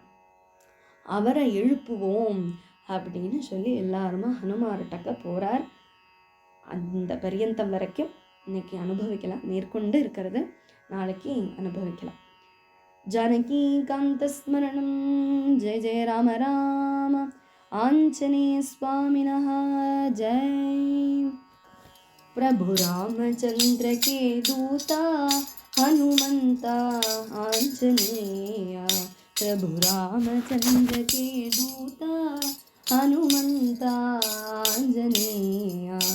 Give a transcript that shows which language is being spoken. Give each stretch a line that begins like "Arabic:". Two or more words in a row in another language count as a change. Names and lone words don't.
Tamil: அவரை எழுப்புவோம் அப்படின்னு சொல்லி எல்லாருமா ஹனுமார்கிட்ட போகிறார். அந்த பரியந்தம் வரைக்கும் இன்னைக்கு அனுபவிக்கலாம், மேற்கொண்டு இருக்கிறது நாளைக்கு அனுபவிக்கலாம்.
Sanskrit: जानकी कान्त स्मरणम्। जय जय राम राम. आञ्जनेय स्वामिनः जय.
Hindi: प्रभु रामचंद्र के दूता हनुमंता आंजनेया. प्रभु रामचंद्र के दूता हनुमंता आंजनेया.